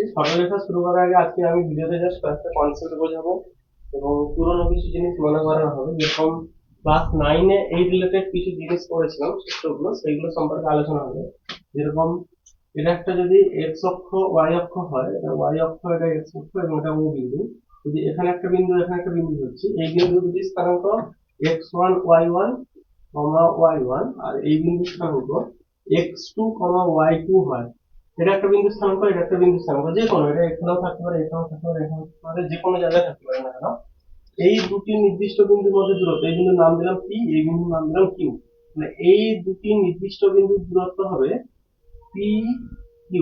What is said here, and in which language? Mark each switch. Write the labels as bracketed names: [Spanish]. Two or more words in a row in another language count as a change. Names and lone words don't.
[Bangla] সরলরেখা শুরু করার আগে আজকে আমি ভিডিওতে জাস্ট কয়েকটা কনসেপ্ট বোঝাবো এবং পুরোনো কিছু জিনিস মনে করানো হবে, যেরকম ক্লাস 9-এ এই রিলেটেড কিছু জিনিস পড়েছিলাম সূত্রগুলো, সেইগুলো সম্পর্কে আলোচনা হবে। যেরকম এটা একটা যদি এক্স অক্ষ ওয়াই অক্ষ হয়, এটা ওয়াই অক্ষ, এটা এক্স অক্ষ এবং এটা ও বিন্দু। যদি এখানে একটা বিন্দু এখানে একটা বিন্দু হচ্ছে, এই বিন্দু দুটি স্থানাঙ্ক x1 y1 y1, আর এই বিন্দু স্থানাঙ্ক x2 y2 হয়। এটা একটা বিন্দু স্থানাঙ্ক, এটা একটা বিন্দু স্থানাঙ্ক, যে কোনো, এটা এখানেও থাকতে পারে, এখানেও থাকতে পারে, এখানেও থাকতে পারে, যে কোনো জায়গায় থাকতে পারে না কেন। এই দুটি নির্দিষ্ট বিন্দুর মধ্যে দূরত্ব, এই বিন্দুর নাম দিলাম পি, এই বিন্দুর নাম দিলাম কিউ। মানে এই দুটি নির্দিষ্ট বিন্দুর দূরত্ব হবে পি কিউ।